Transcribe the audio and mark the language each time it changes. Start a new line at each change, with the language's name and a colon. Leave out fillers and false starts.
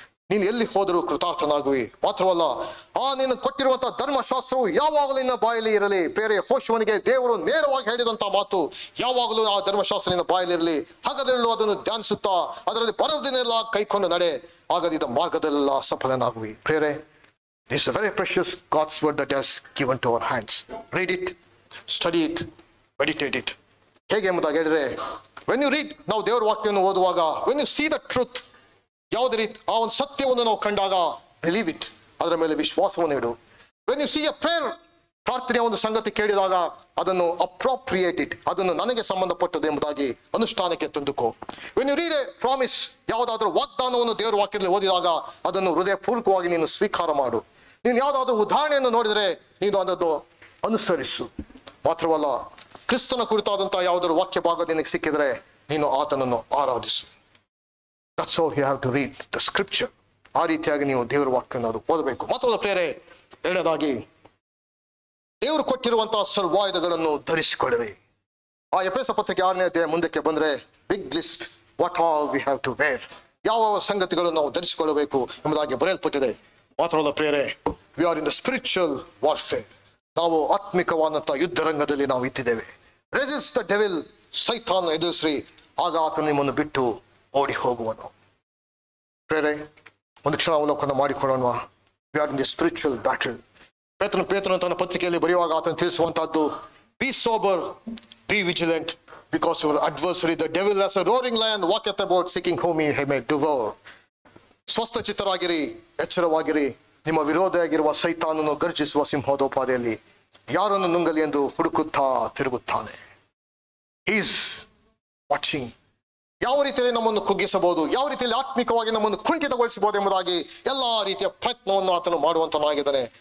Kannada: ನೀನು ಎಲ್ಲಿ ಹೋದರೂ ಕೃತಾರ್ಥನಾಗುವಿ. ಮಾತ್ರವಲ್ಲ, ನೀನು ಕೊಟ್ಟಿರುವಂತಹ ಧರ್ಮಶಾಸ್ತ್ರವು ಯಾವಾಗಲೂ ನಿನ್ನ ಬಾಯಲ್ಲಿ ಇರಲಿ. ಬೇರೆ ಯೆಹೋಶುವನಿಗೆ ದೇವರು ನೇರವಾಗಿ ಹೇಳಿದಂತ ಮಾತು, ಯಾವಾಗಲೂ ಆ ಧರ್ಮಶಾಸ್ತ್ರ ನಿನ್ನ ಬಾಯಲ್ಲಿ ಇರಲಿ, ಹಾಗಾದ್ರಲ್ಲೂ ಅದನ್ನು ಧ್ಯಾನಿಸುತ್ತಾ ಅದರಲ್ಲಿ ಬರೋದನ್ನೆಲ್ಲ ಕೈಕೊಂಡು ನಡೆ, ಆಗದಿದ್ದ ಮಾರ್ಗದಲ್ಲೆಲ್ಲ ಸಫಲನಾಗುವಿ.
English: ಬೇರೆ this is a very precious God's word that has given to our hands. Read it, study it, meditate it.
Kannada: ಹೇಗೆ ಎಂಬುದಾಗಿ ಹೇಳಿದ್ರೆ,
English: when you read,
Kannada: ನಾವು ದೇವರ ವಾಕ್ಯವನ್ನು ಓದುವಾಗ,
English: when you see the truth,
Kannada: ಯಾವುದೇ ರೀತಿ ಆ ಒಂದು ಸತ್ಯವನ್ನು ನಾವು ಕಂಡಾಗ
English: believe it,
Kannada: ಅದರ ಮೇಲೆ ವಿಶ್ವಾಸವನ್ನು ಇಡು.
English: when you see a prayer,
Kannada: ಪ್ರಾರ್ಥನೆಯ ಒಂದು ಸಂಗತಿ ಕೇಳಿದಾಗ ಅದನ್ನು
English: appropriate it,
Kannada: ಅದನ್ನು ನನಗೆ ಸಂಬಂಧಪಟ್ಟದ್ದು ಎಂಬುದಾಗಿ ಅನುಷ್ಠಾನಕ್ಕೆ ತಂದುಕೋ.
English: when you read a promise,
Kannada: ಯಾವುದಾದ್ರೂ ವಾಗ್ದಾನವನ್ನು ದೇವರ ವಾಕ್ಯದಲ್ಲಿ ಓದಿದಾಗ ಅದನ್ನು ಹೃದಯಪೂರ್ವಕವಾಗಿ ನೀನು ಸ್ವೀಕಾರ ಮಾಡು. ನೀನು ಯಾವುದಾದ್ರೂ ಉದಾಹರಣೆಯನ್ನು ನೋಡಿದರೆ ನೀನು ಅದನ್ನು ಅನುಸರಿಸು. ಮಾತ್ರವಲ್ಲ, ಕ್ರಿಸ್ತನ ಕುರಿತಾದಂತಹ ಯಾವುದಾದ್ರು ವಾಕ್ಯ ಭಾಗ ನಿನಗೆ ಸಿಕ್ಕಿದ್ರೆ ನೀನು ಆತನನ್ನು ಆರಾಧಿಸು.
English: That's how you have to read the scripture.
Kannada: ಆ ರೀತಿಯಾಗಿ ನೀವು ದೇವರ ವಾಕ್ಯವನ್ನು ಓದಬೇಕು. ಮಾತ್ರವಲ್ಲ ಪ್ರಿಯರೇ, ಎರಡನೇದಾಗಿ ದೇವರು ಕೊಟ್ಟಿರುವಂತಹ ಸರ್ವಾಯುಧಗಳನ್ನು ಧರಿಸಿಕೊಳ್ಳಿರಿ. ಆ ಎಫೆಸ ಪತ್ರಿಕೆ 6ನೇ ಅಧ್ಯಾಯ ಮುಂದಕ್ಕೆ ಬಂದ್ರೆ big list,
English: what all we have to wear,
Kannada: ಯಾವ ಸಂಗತಿಗಳನ್ನು ನಾವು ಧರಿಸಿಕೊಳ್ಳಬೇಕು ಎಂಬುದಾಗಿ ಬರೆಯಲ್ಪಟ್ಟಿದೆ. ಮಾತ್ರವಲ್ಲ ಪ್ರಿಯರೇ,
English: We are in the spiritual warfare.
Kannada: ನಾವು ಆತ್ಮಿಕವಾದಂತಹ ಯುದ್ಧ ರಂಗದಲ್ಲಿ ನಾವು ಇಟ್ಟಿದ್ದೇವೆ.
English: resist the devil,
Kannada: ಸೈತಾನ್ ಎದುರಿಸ್ರಿ, ಆಗ ಆತನು ನಿಮ್ಮನ್ನು ಬಿಟ್ಟು ಓಡಿ ಹೋಗುವನು. ಪ್ರಿಯರೇ, ಒಂದು ಕ್ಷಣ ಅವಲೋಕನ ಮಾಡಿಕೊಳ್ಳೋಣ.
English: We are in the spiritual battle.
Kannada: ಪೇತ್ರನು ತನ್ನ ಪತ್ರಿಕೆಯಲ್ಲಿ ಬರೆಯುವಾಗ ಆತನು ತಿಳಿಸುವಂತಹದ್ದು,
English: Be sober, be vigilant, because your adversary the devil as a roaring lion walketh about seeking whom he may devour.
Kannada: ಸ್ವಸ್ಥಚಿತ್ತರಾಗಿರಿ, ಎಚ್ಚರವಾಗಿರಿ, ನಿಮ್ಮ ವಿರೋಧಿಯಾಗಿರುವ ಸೈತಾನನು ಗರ್ಜಿಸುವ ಸಿಂಹೋಪೋದೆಯಲ್ಲಿ ಯಾರನ್ನು ನುಂಗಲಿ ಎಂದು ಹುಡುಕುತ್ತಾ ತಿರುಗುತ್ತಾನೆ.
English: he is watching.
Kannada: ಯಾವ ರೀತಿಯಲ್ಲಿ ನಮ್ಮನ್ನು ಕುಗ್ಗಿಸಬಹುದು, ಯಾವ ರೀತಿಯಲ್ಲಿ ಆತ್ಮಿಕವಾಗಿ ನಮ್ಮನ್ನು ಕುಂಠಿತಗೊಳಿಸಬಹುದು ಎಂಬುದಾಗಿ ಎಲ್ಲಾ ರೀತಿಯ ಪ್ರಯತ್ನವನ್ನು ಆತನು ಮಾಡುವಂತನಾಗಿದ್ದಾನೆ.